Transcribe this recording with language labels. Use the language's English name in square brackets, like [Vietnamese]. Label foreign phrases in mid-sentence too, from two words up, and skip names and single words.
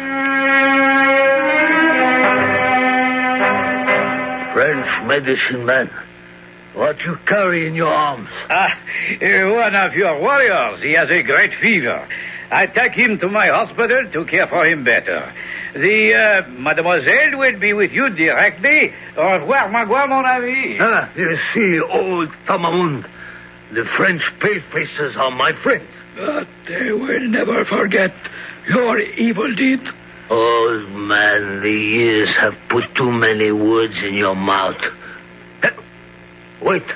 [English] French medicine man. What you carry in your arms? One of your warriors. He has a great fever. I take him to my hospital to care for him better. The mademoiselle will be with you directly. [French] Au revoir, Magua, mon ami. [English] You see, old Tamamund, the French palefaces are my friends. But they will never forget your evil deed. Old man, the years have put too many words in your mouth. Wait.